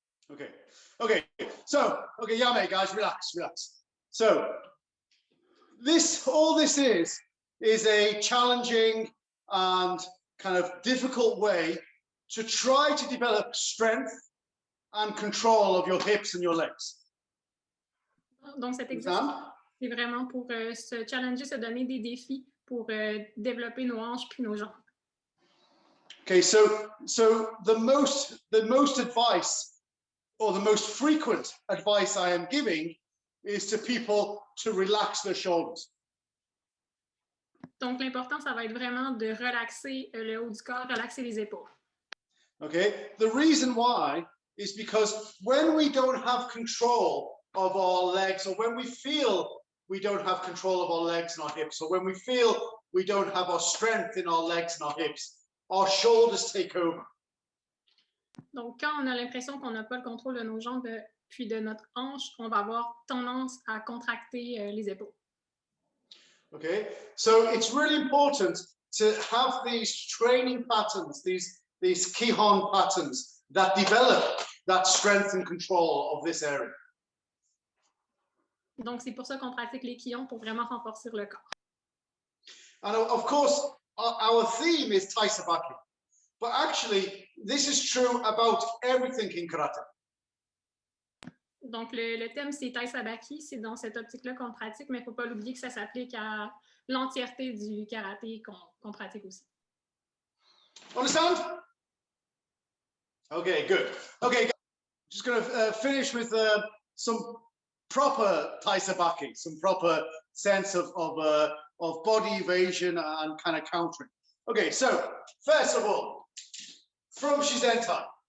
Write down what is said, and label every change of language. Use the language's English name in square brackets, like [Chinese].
[English] Okay. So, Yame, guys, relax. So, all this is a challenging and kind of difficult way to try to develop strength and control of your hips and your legs. [French] Donc, cet exercice, c'est vraiment pour se challenger, se donner des défis pour développer nos hanches puis nos jambes. [English] Okay, so the most advice, or the most frequent advice I am giving, is to people to relax their shoulders. [French] Donc, l'important, ça va être vraiment de relaxer le haut du corps, relaxer les épaules. [English] Okay, the reason why is because when we don't have control of our legs, or when we feel we don't have control of our legs and our hips, or when we feel we don't have our strength in our legs and our hips, our shoulders take over. [French] Donc, quand on a l'impression qu'on n'a pas le contrôle de nos jambes puis de notre hanche, on va avoir tendance à contracter les épaules. [English] Okay, so it's really important to have these training patterns, these Kihon patterns that develop that strength and control of this area. [French] Donc, c'est pour ça qu'on pratique les Kihon pour vraiment renforcer le corps. [English] And of course, our theme is Tai Sabaki, but actually, this is true about everything in karate. [French] Donc, le thème, c'est Tai Sabaki. C'est dans cette optique-là qu'on pratique, mais il ne faut pas l'oublier que ça s'applique à l'entièreté du karaté qu'on pratique aussi. [English] Understand? Okay, good. Okay, just going to finish with some proper Tai Sabaki, some proper sense of body evasion and kind of countering. Okay, so first of all, from Shizentai.